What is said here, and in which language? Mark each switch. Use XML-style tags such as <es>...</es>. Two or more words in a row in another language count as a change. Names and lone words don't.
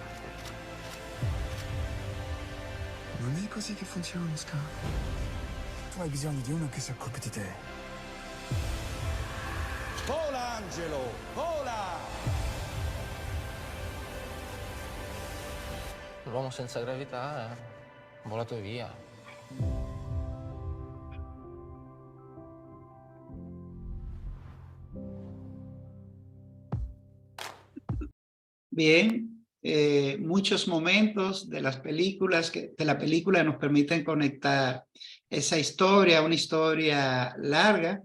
<it>Non è così che funziona, Oscar. Tu hai bisogno di uno che si occupi di te. Vola, Angelo! Vola! L'uomo senza gravità è volato via.</it> <es>Bien, muchos momentos de las películas, de la película nos permiten conectar esa historia, una historia larga.</es>